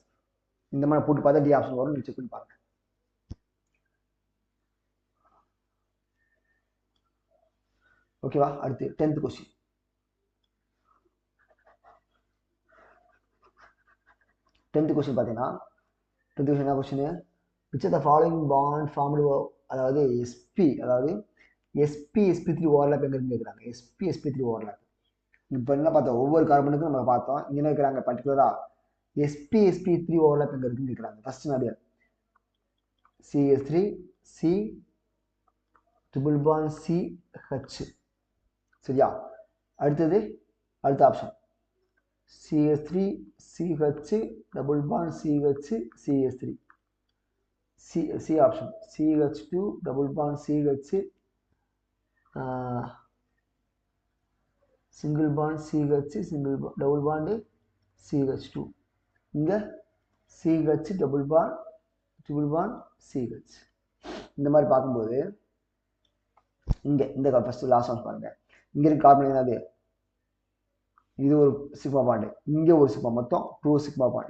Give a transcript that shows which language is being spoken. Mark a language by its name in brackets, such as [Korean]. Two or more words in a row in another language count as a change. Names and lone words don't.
[Tamil] இந்த மாதிரி போட்டு பார்த்தா டி ஆப்ஷன் வரும், செக் பண்ணி பாருங்க. ஓகேவா? அடுத்து 10th கொஸ்டின். 10th கொஸ்டின் பார்த்தீங்கன்னா 10th கொஸ்டின் என்ன கொஸ்டின்? [English] which of the following bond formed, [Tamil] அதாவது அதாவது sp3 ஓவர்லாப் எங்க இருந்து கேட்குறாங்க. sp3 ஓவர்லாப் இப்போ என்ன பார்த்தோம், ஒவ்வொரு கார்பனுக்கும் நம்ம பார்த்தோம். இங்கே என்ன இருக்கிறாங்க பர்டிகுலரா sp3 ஓவர்லாப் எங்க இருக்குன்னு கேட்குறாங்க. ஃபர்ஸ்ட் நிறைய [English] CH3 C triple bond CH. [Tamil] சரியா? அடுத்த ஆப்ஷன் [English] CH3 CH double bond CH CH3. C ஆப்ஷன் CH2 double bond CH single bond CH double bond CH2, இங்க CH double bond CH. [Tamil] இந்த மாதிரி பார்க்கும்போது இந்த [English] first last one [Tamil] பாருங்க. இங்க இருக்க கார்பன் என்னது? இது ஒரு [English] sigma bond, [Tamil] இங்கே ஒரு சிக்மா, மொத்தம் 2 [English] sigma bond.